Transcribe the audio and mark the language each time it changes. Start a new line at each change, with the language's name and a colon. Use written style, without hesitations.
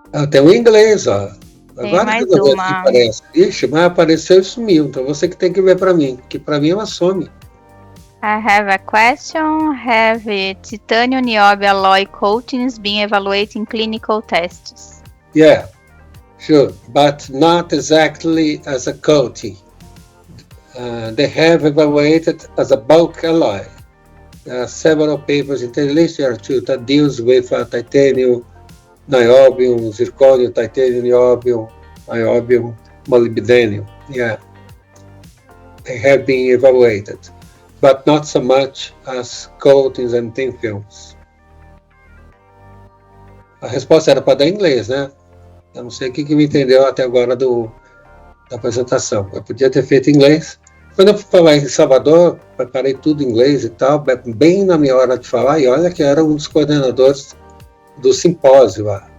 Portuguese: Tem o inglês, ó. Tem Agora mais que eu uma. Aparece. Ixi, mas apareceu e sumiu. Então você que tem que ver para mim, que para mim ela some.
English: I have a question. Have titanium niobium alloy coatings been evaluated in clinical tests? Yeah, sure, but not exactly as a coating. They have evaluated as a bulk alloy. There are several papers in the literature that deals with titanium, niobium, zirconium, titanium, niobium, molybdenum. Yeah, they have been evaluated, but not so much as coatings and thin films.
Portuguese: A resposta era para dar em inglês, né? Eu não sei o que me entendeu até agora da apresentação. Eu podia ter feito em inglês. Quando eu fui falar em Salvador, preparei tudo em inglês e tal, bem na minha hora de falar, e olha que era um dos coordenadores do simpósio lá.